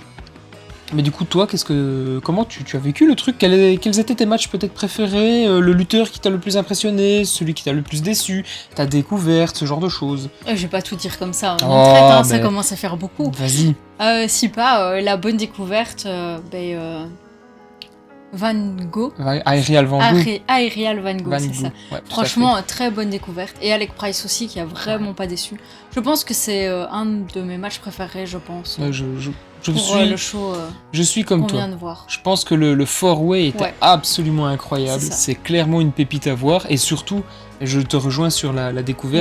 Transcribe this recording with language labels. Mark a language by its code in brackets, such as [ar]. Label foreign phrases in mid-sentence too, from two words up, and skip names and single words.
[fr] Mais du coup, toi, comment tu as vécu le truc? Quels étaient tes matchs peut-être préférés? Le lutteur qui t'a le plus impressionné? Celui qui t'a le plus déçu? Ta découverte? Ce genre de choses. Je vais pas tout dire comme ça. Oh, On traite, hein, ça mais- commence à faire beaucoup. Vas-y. Si pas, la bonne découverte, Van Gogh. Aerial Van Gogh. Aerial Van Gogh, Van c'est Gogh. ça. Ouais, tout à Franchement, très bonne découverte. Et Alec Price aussi, qui a vraiment pas déçu. Je pense que c'est un de mes matchs préférés, je pense. fait. Ouais, je pour le show suis comme qu'on toi. vient de voir. Je pense que le four-way était Ouais. absolument incroyable. C'est ça. C'est clairement une pépite à voir. Et surtout, je te rejoins sur la découverte,